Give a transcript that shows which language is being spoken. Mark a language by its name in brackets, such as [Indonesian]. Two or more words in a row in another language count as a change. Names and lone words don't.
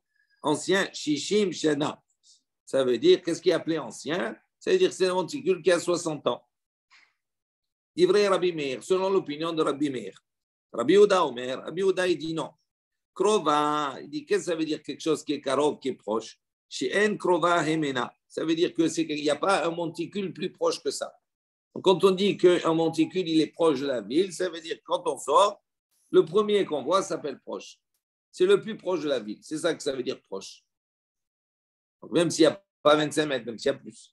[French] Ancien, [Hebrew] שישים שנה. [French] Ça veut dire, qu'est-ce qui est appelé ancien? Ça veut dire que c'est un monticule qui a 60 ans. Ivrei Rabbi Meir, selon l'opinion de Rabbi Meir. Rabbi Yehuda Omer, Rabbi Yehuda il dit non. Krova, il dit qu'est-ce que ça veut dire quelque chose qui est karov, qui est proche? [Hebrew] שאין קרובה הימנה. [French] Ça veut dire qu'il n'y a pas un monticule plus proche que ça. Donc, quand on dit qu'un monticule il est proche de la ville, ça veut dire que quand on sort, le premier qu'on voit s'appelle proche. C'est le plus proche de la ville. C'est ça que ça veut dire proche. Donc, même s'il n'y a pas 25 mètres, même s'il y a plus.